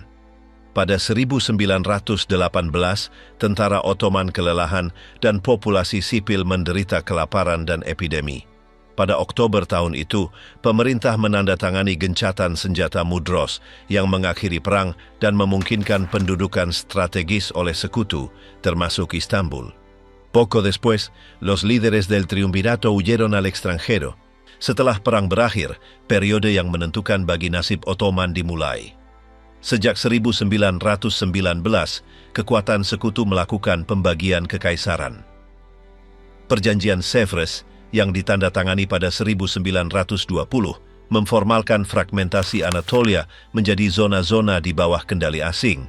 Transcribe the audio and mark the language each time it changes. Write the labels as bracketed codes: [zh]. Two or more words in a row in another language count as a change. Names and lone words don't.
[id] Pada 1918, tentara Ottoman kelelahan dan populasi sipil menderita kelaparan dan epidemi. Pada Oktober tahun itu, pemerintah menandatangani gencatan senjata Mudros yang mengakhiri perang dan memungkinkan pendudukan strategis oleh sekutu, termasuk Istanbul. [es] Poco después, los líderes del triunvirato huyeron al extranjero. [id] Setelah perang berakhir, periode yang menentukan bagi nasib Ottoman dimulai. Sejak 1919, kekuatan sekutu melakukan pembagian kekaisaran. Perjanjian Sèvres yang ditandatangani pada 1920 memformalkan fragmentasi Anatolia menjadi zona-zona di bawah kendali asing.